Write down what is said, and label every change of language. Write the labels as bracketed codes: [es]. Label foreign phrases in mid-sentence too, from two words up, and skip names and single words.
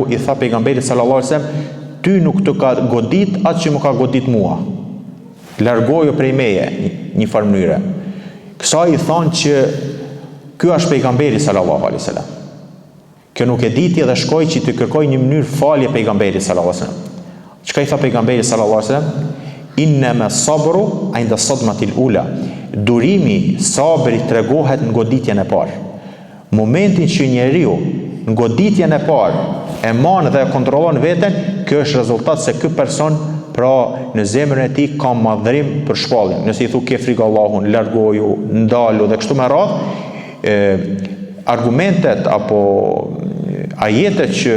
[sq] I tha pejgamberi [ar] صلى الله عليه وسلم, [sq] ty nuk të ka godit atë që më ka godit mua. Largoju prej meje, një farë mënyre. Kësa I thonë që ky është pejgamberi [ar] صلى الله عليه وسلم. [sq] Kjo nuk e diti dhe shkoj që të kërkoj një mënyrë falje pejgamberi [ar] صلى الله عليه وسلم. [sq] Çka I tha pejgamberi [ar] صلى الله عليه وسلم? إنما الصبر عند الصدمة الأولى. [sq] Durimi, sabri tregohet në goditjen e parë. Momentin që njeriu në goditjen e parë e manë dhe e kontrollon veten, kjo është rezultat se ky person pra në zemrën e tij ka madhrim për shpalljen. Nëse I thu ke frikë Allahun, largoju, ndalu dhe kështu me radhë, argumentet apo ajetet që